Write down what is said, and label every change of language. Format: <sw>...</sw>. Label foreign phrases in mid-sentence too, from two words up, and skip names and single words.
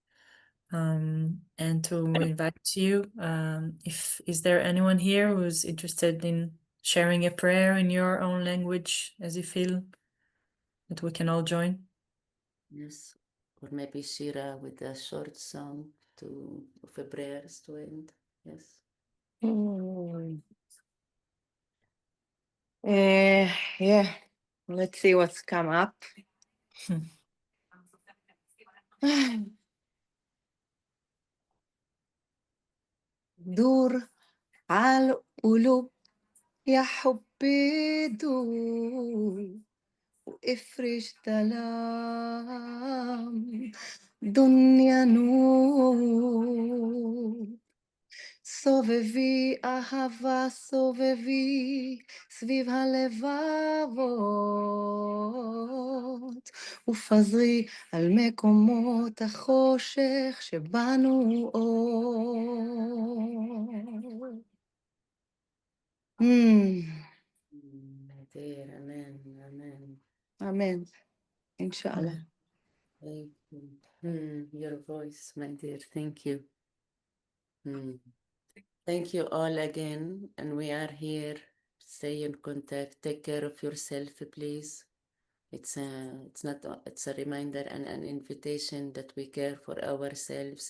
<en>And to invite you, if is there anyone here who's interested in sharing a prayer in your own language as you feel, that we can all join? Yes, or maybe Shira with a short song of a prayers to end. Yes. Yeah, let's see what's come up.</en> <ar>دور على القلوب يا حبي دور وافرش ظلام دنيا نور</ar> <he>סובבי אהבה סובבי סביב הלבבות ופזרי על מקומות החושך שבנו אור.</he> <en>Dear, amen, amen.</en> <he>אמן, אינשאללה.</he> <en>Thank you. Your voice, my dear. Thank you. Thank you all again, and we are here. Stay in contact. Take care of yourself, please. It's a reminder and an invitation that we care for ourselves.</en>